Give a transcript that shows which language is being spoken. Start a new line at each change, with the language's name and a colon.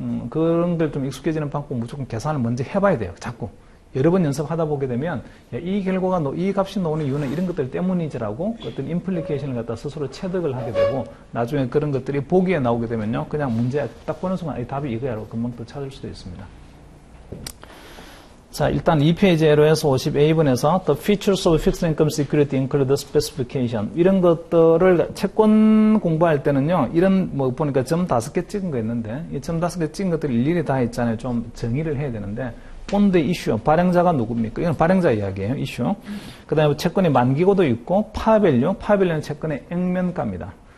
Korean: 그런 걸 좀 익숙해지는 방법 무조건 계산을 먼저 해봐야 돼요. 자꾸. 여러 번 연습하다 보게 되면 이 결과가 이 값이 나오는 이유는 이런 것들 때문이지라고 어떤 임플리케이션을 갖다 스스로 체득을 하게 되고 나중에 그런 것들이 보기에 나오게 되면요. 그냥 문제 딱 보는 순간 이 답이 이거야라고 금방 또 찾을 수도 있습니다. 자, 일단 2페이지 LOS 50A번에서
English: The features of fixed income security include specification.
Korean: 이런 것들을 채권 공부할 때는요, 이런, 보니까 점 5개 찍은 거 있는데, 이 점 5개 찍은 것들이 일일이 다 있잖아요. 좀 정의를 해야 되는데, 본드 이슈, 발행자가 누굽니까? 이건 발행자 이야기예요, 이슈. 그 다음에 채권의 만기고도 있고, 파밸류는 채권의 액면가입니다.